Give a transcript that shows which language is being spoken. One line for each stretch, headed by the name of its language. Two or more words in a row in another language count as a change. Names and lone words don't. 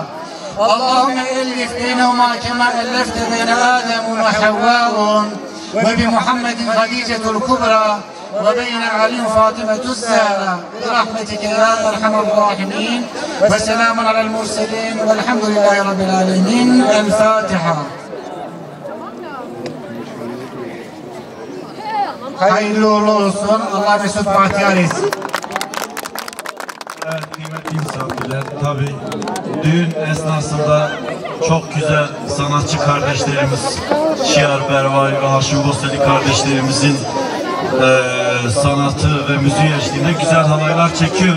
Arabic: اللهم ألف بينهما كما ألفت بين آدم وحواء وبمحمد خديجة الكبرى وبين علي وفاطمة الزهراء برحمتك يا أرحم الراحمين. وسلام على المرسلين والحمد لله رب العالمين. الفاتحة.
Turkish: Hayırlı uğurlu olsun. Allah mesut bahtiyar etsin. Evet, kıymetli misafirler, tabii düğün esnasında çok güzel sanatçı kardeşlerimiz Şiar Bervai ve Haşim Bosteli kardeşlerimizin sanatı ve müziği eşliğinde güzel halaylar çekiyoruz.